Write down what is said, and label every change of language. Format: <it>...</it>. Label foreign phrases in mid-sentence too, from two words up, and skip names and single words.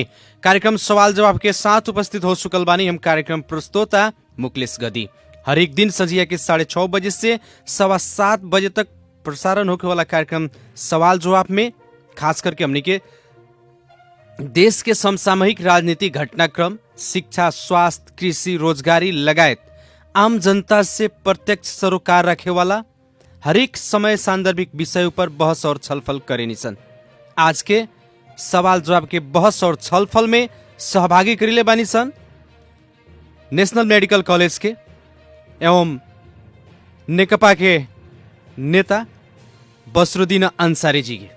<bho>कार्यक्रम सवाल जवाब के साथ उपस्थित हो चुकल बानी हम कार्यक्रम प्रस्तोता मुकलेश गदी। हर एक दिन संझिया के 6:30 बजे से 7:15 बजे तक प्रसारण होने वाला कार्यक्रम सवाल जवाब में खास करके हमनी के देश के समसामयिक राजनीतिक घटनाक्रम, शिक्षा, स्वास्थ्य, कृषि, रोजगारी लगायत आम जनता से प्रत्यक्ष सरोकार रखे वाला हरेक समय सांदर्भिक विषयों पर बहस और छलफल करेनी सन। आज के सवाल जवाब के बहस और छलफल में सहभागी करिले बानी सन नेशनल मेडिकल कॉलेज के एवं नेकपा के नेता बसरुद्दीन अंसारी जी के।</bho>